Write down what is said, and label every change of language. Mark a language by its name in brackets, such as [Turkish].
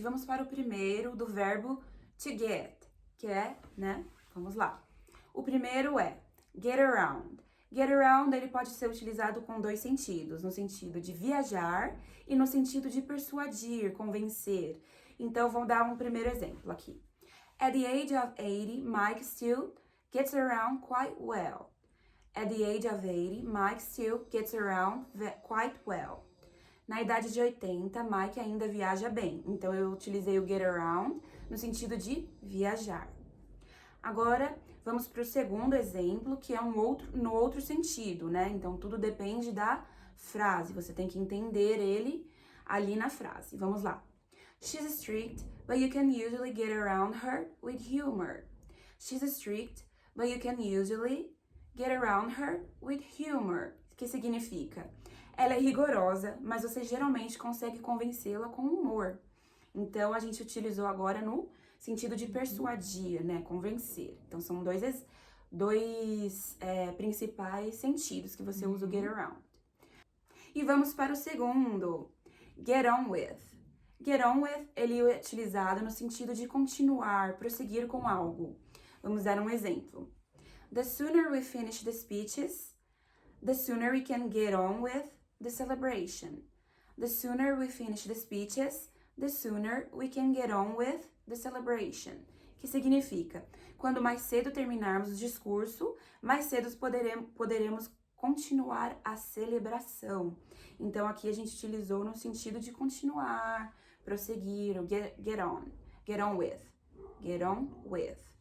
[Portuguese] Vamos para o primeiro do verbo to get, que é, né? Vamos lá. O primeiro é get around. Get around, ele pode ser utilizado com dois sentidos, no sentido de viajar e no sentido de persuadir, convencer. Então, vamos dar um primeiro exemplo aqui. [English] At the age of 80, Mike still gets around quite well. At the age of 80, Mike still gets around quite well. [Portuguese] Na idade de 80, Mike ainda viaja bem. Então, eu utilizei o get around no sentido de viajar. Agora, vamos para o segundo exemplo, que é no outro sentido, né? Então, tudo depende da frase. Você tem que entender ele ali na frase. Vamos lá. [English] She's strict, but you can usually get around her with humor. She's strict, but you can usually get around her with humor. [Portuguese] Que significa? Ela é rigorosa, mas você geralmente consegue convencê-la com humor. Então, a gente utilizou agora no sentido de persuadir, né? Convencer. Então, são dois principais sentidos que você usa o get around. E vamos para o segundo. Get on with. Get on with, ele é utilizado no sentido de continuar, prosseguir com algo. Vamos dar um exemplo. [English] The sooner we finish the speeches, the sooner we can get on with the celebration. The sooner we finish the speeches, the sooner we can get on with the celebration. [Portuguese] Que significa, quando mais cedo terminarmos o discurso, mais cedo poderemos continuar a celebração. Então, aqui a gente utilizou no sentido de continuar, prosseguir, o get on with.